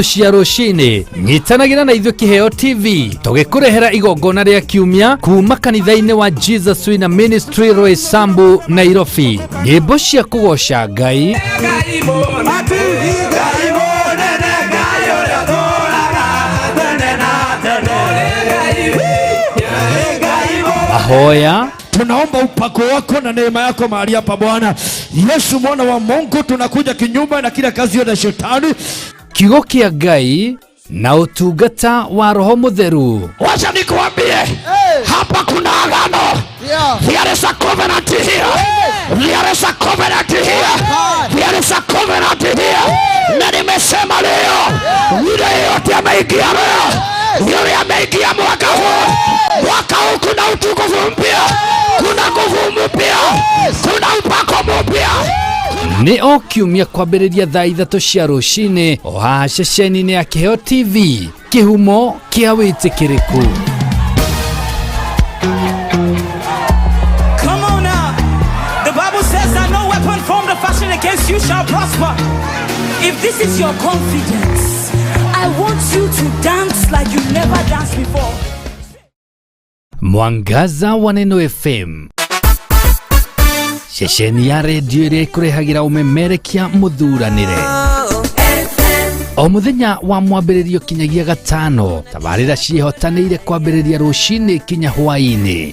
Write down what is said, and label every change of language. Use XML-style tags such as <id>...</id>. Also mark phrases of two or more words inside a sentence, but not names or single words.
<ki>cia rũcinĩ nyitanagira na ithuĩ Kiheo TV tũgĩkũrehera igongona rĩa kiumia kuma kanitha-inĩ wa Jesus Wina Ministry Roysambu Nairobi, nyĩmbo cia kũgoca Ngai, mahoya.</ki> <sw>Tunaomba upako wako na neema yako mahali hapa Bwana Yesu mwana wa Mungu. Tunakuja kinyume na kila kazi ya shetani,</sw> <ki>kiugo kia Ngai na utungata wa Roho Mutheru.</ki> <sw>Wacha nikuambie, hapa kuna agano.</sw> <en>There is a covenant here. There is a covenant here. There is a covenant here.</en> <sw>Na nimesema leo, yule yote ameingia leo, yule ameingia mwaka huu. Mwaka huu kuna utukufu mpya, kuna nguvu mpya, kuna upako mpya.</sw> <ki>Ni o kiumia kwambĩrĩria thaa 3 cia rũcinĩ o haha ceceni-inĩ ya Kiheo TV, kihumo kia wĩtĩkĩrĩku.</ki> <en>Come on now. The Bible says that no weapon formed or fashioned against you shall prosper. If this is your confidence, I want you to dance like you never danced before.</en> <ki>Mwangaza wa Neno FM, ceceni ya redio iria ikurehagira umemerekia muthuranire. O muthenya wa mwambĩrĩrio kinyagia gatano, tabarĩra ciĩhotanĩire kwambĩrĩria rũcinĩ kinya hwaĩ-inĩ.</ki>